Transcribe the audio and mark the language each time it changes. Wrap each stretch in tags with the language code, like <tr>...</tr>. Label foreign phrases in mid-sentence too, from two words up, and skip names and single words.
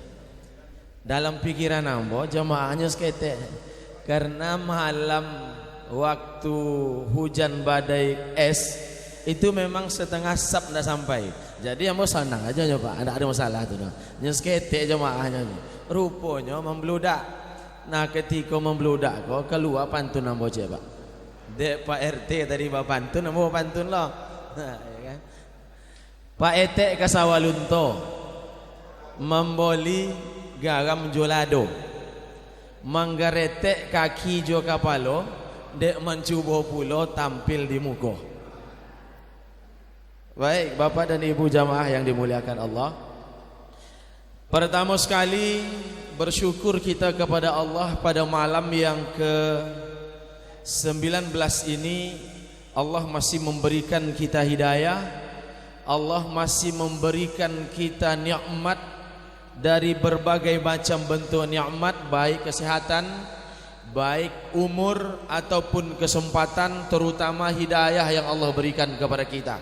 <id>Dalam pikiran ambo jemaahnya seketek, karena malam waktu hujan badai es itu memang setengah sab tidak sampai. Jadi ambo senang aja ya Pak, tidak ada masalah tuh. Nyeketek jemaahnya, rupanya membludak. Nah, ketika membludak kok keluar pantun ambo je Pak. Dek Pak RT tadi bawa pantun, ambo pantun loh. Nah, ya kan?</id> <min>Pak Etek ke Sawalunto memboli garam jolado, manggaretek kaki jo kapalo, dek mencubo pulo tampil di muko.</min> <id>Baik Bapak dan Ibu jamaah yang dimuliakan Allah, pertama sekali bersyukur kita kepada Allah pada malam yang ke-19 ini. Allah masih memberikan kita hidayah, Allah masih memberikan kita nikmat dari berbagai macam bentuk nikmat, baik kesehatan, baik umur ataupun kesempatan, terutama hidayah yang Allah berikan kepada kita.</id>